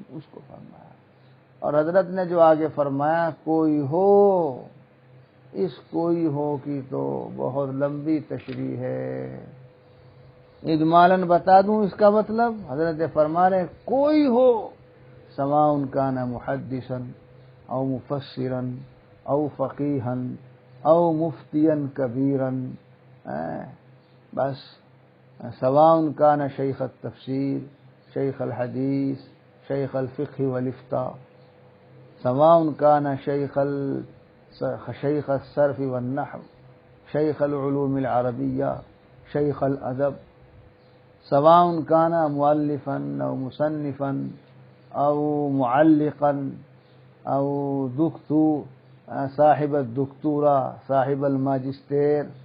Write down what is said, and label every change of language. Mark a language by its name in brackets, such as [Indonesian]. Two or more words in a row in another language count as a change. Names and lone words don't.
[Urdu] اس کو فرمایا. اور حضرت نے جو آگے فرمایا، کوئی ہو، اس کوئی ہو کی تو بہت لمبی تشریح ہے. اجمالاً بتا دوں اس کا مطلب. حضرت فرما رہے کوئی ہو، [Arabic] سواء کان محدثا او مفسرا او فقیہا او مفتیا کبیرا، بس سواء کان شیخ التفسیر، شیخ الحدیث، شیخ الفقہ والافتاء، سواء کان شیخ الصرف والنحو، شیخ العلوم العربیہ، شیخ الادب، سواء کان مؤلفا او مصنفا او معلقا او دکتو صاحب الدکتورا صاحب الماجسٹیر،